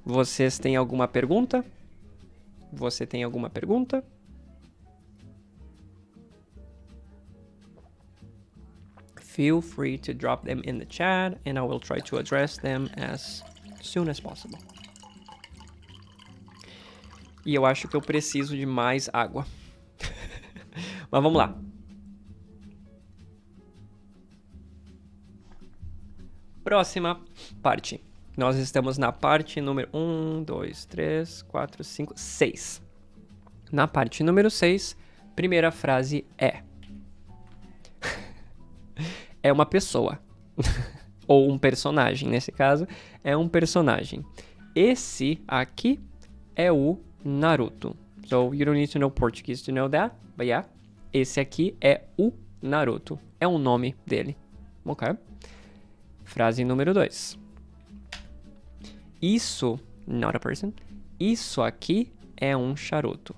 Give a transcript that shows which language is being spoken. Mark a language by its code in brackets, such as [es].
[pt] Vocês têm alguma pergunta? Você tem alguma pergunta? [en] Feel free to drop them in the chat and I will try to address them as soon as possible. [pt] E eu acho que eu preciso de mais água. Mas vamos lá. Próxima parte. Nós estamos na parte número 1, 2, 3, 4, 5, 6. Na parte número 6, primeira frase é... é uma pessoa. Ou um personagem, nesse caso, é um personagem. Esse aqui é o Naruto. [en] So, you don't need to know Portuguese to know that, but yeah. [pt] Esse aqui é o Naruto. É o nome dele. Ok? Frase número 2. Isso, [en] not a person. [pt] Isso aqui é um charuto.